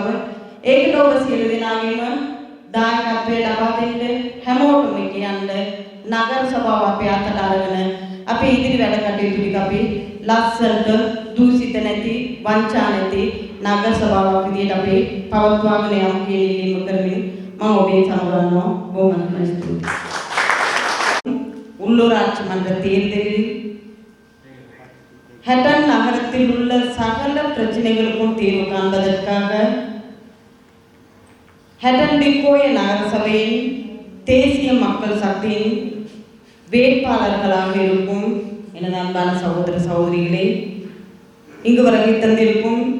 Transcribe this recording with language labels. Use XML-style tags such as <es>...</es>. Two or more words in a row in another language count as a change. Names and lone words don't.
<si>ඒකට ඔබ සියලු දෙනාගේම දායකත්වය ලබා දෙන්න හැමෝටම කියන්නේ නගර සභාව අපේ අතට අරගෙන අපේ ඉදිරි වැඩ කටයුතු ටික අපි ලස්සනට දූෂිත නැති වංචා නැති නගර සභාවක් විදිහට අපි පවත්වාගෙන යමු කියන ඉල්ලීම කරමින් මම ඔබේ සමගන්නවා බොහොම ස්තුතියි.</si> <ta>உள்ளூராட்சி மன்ற தேர்தலில் ஹட்டன் நகரத்தில் உள்ள சகல பிரச்சனைகளுக்கும் தீர்வு காண்பதற்காக ஹட்டன் டிக்கோய நகர சபையின் தேசிய மக்கள் சக்தியின் வேட்பாளர்களாக இருக்கும் எனது அன்பான சகோதர சகோதரிகளே, இங்கு வருகை தந்திருக்கும்</ta>